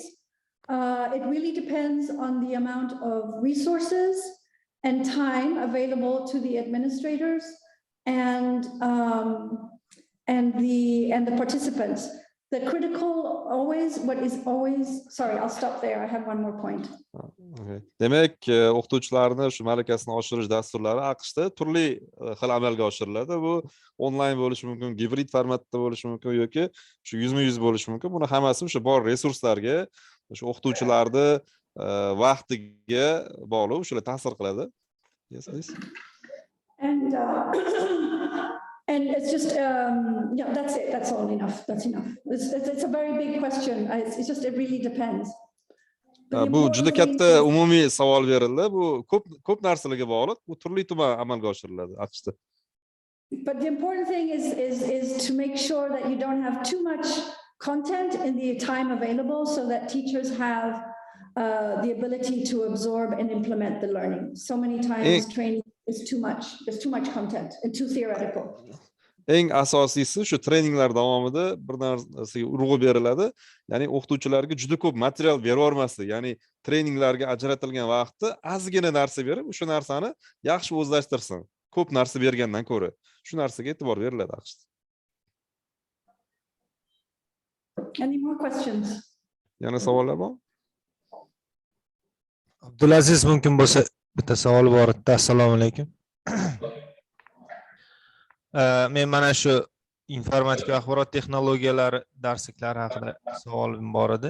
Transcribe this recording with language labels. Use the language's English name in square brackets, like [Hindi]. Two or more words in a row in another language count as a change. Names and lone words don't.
[English] It really depends on the amount of resources and time available to the administrators and the participants. The critical sorry, I'll stop there. I have one more point. Okay. [Uzbek] Demek o'qituvchilarni shu malakasini oshirish dasturlari AQShda turli xil amalga oshiriladi. Bu onlayn bo'lishi mumkin, gibrid formatda bo'lishi mumkin yoki shu yuzma-yuz bo'lishi mumkin. Buni hammasi shu bor resurslarga, shu o'qituvchilarni vaqtiga bog'liq, shular ta'sir qiladi. [English] Yes, please. And it's just, yeah, that's it. That's all enough. That's enough. It's a very big question. It's just, it really depends. [Uzbek] Bu juda katta umumiy savol berildi. Bu ko'p narsalarga bog'liq. Bu turli tuman amalga oshiriladi AQShda. [English] But the important thing is to make sure that you don't have too much content in the time available so that teachers have the ability to absorb and implement the learning. So many times training is too much. There's too much content and too theoretical. [Uzbek] Eng asosiysi shu treninglar davomida bir narsaga urg'u beriladi. Ya'ni o'qituvchilarga juda ko'p material beravermaslik. Ya'ni treninglarga ajratilgan vaqtda ozgina narsa berib, o'sha narsani yaxshi o'zlashtirsin. Ko'p narsa bergandan ko'ra. Shu narsaga e'tibor beriladi aqshda. [English] Any more questions? [Uzbek] Yana savollar bormi? Abdulaziz mumkin bo'lsa bitta savol bor edi. Assalomu alaykum. Men mana shu informatika va axborot texnologiyalari darsliklari haqida savolim bor edi.